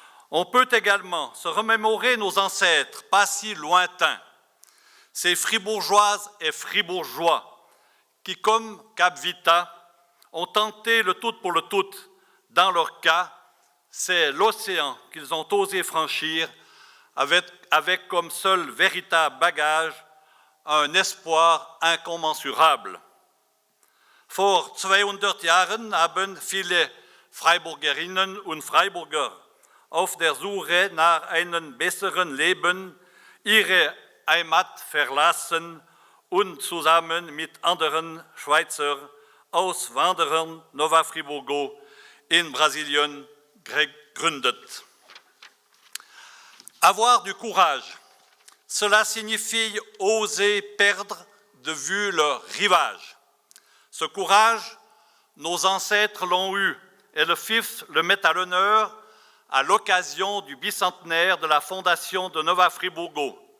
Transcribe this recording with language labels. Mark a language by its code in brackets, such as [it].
[fr] On peut également se remémorer nos ancêtres, pas si lointains, ces fribourgeoises et fribourgeois qui, comme Cap Vita, ont tenté le tout pour le tout. Dans leur cas, c'est l'océan qu'ils ont osé franchir avec comme seul véritable bagage un espoir incommensurable. [de] Vor 200 Jahren haben viele Freiburgerinnen und Freiburger auf der Suche nach einem besseren Leben ihre Heimat verlassen und zusammen mit anderen Schweizern auswanderern Nova Friburgo in Brasilien gegründet. [fr] Avoir du courage, cela signifie oser perdre de vue le rivage. Ce courage, nos ancêtres l'ont eu et le FIF le met à l'honneur à l'occasion du bicentenaire de la fondation de Nova Friburgo.